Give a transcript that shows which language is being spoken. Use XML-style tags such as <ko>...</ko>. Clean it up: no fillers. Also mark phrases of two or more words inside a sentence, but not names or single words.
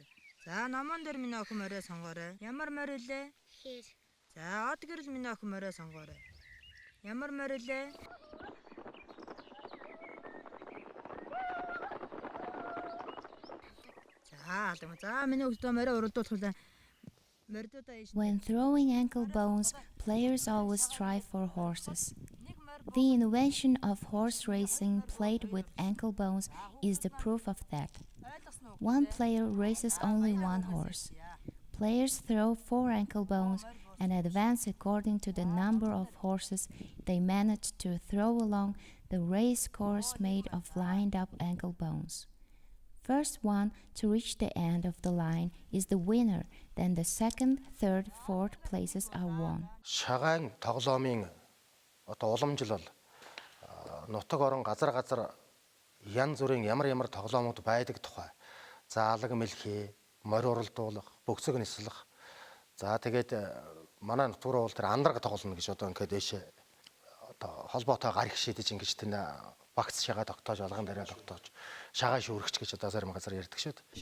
<mn>За номон дээр миний охин морой сонгоорой. Ямар морь лээ? Хээр. За од гэрэл миний охин морой сонгоорой. Ямар морь лээ? За миний охин морой уралдуулах.</mn> <en>When throwing ankle bones, players always strive for horses. The invention of horse racing played with ankle bones is the proof of that. One player races only one horse. Players throw 4 ankle bones and advance according to the number of horses they manage to throw along the race course made of lined up ankle bones. First one to reach the end of the line is the winner. Then the second, third, fourth places are won.</en> <mn>Шагаан тоглоомын одоо уламжил бол нутаг орон газар янз бүрийн ямар тоглоомууд байдаг тухай. За алаг мэлхий, морь уралдуулах, бөксөг нислэх. За тэгээд манай нутгаар бол тэр андарга тоглоно гэж одоо ингээд дэше одоо холбоотой гар их шидэж ингэж тэр багц шагаа тогтоож алган дээрээ тогтоож шагаа шүүрэгч гэж одоо зарим газар ярьдаг шүү дээ.</mn>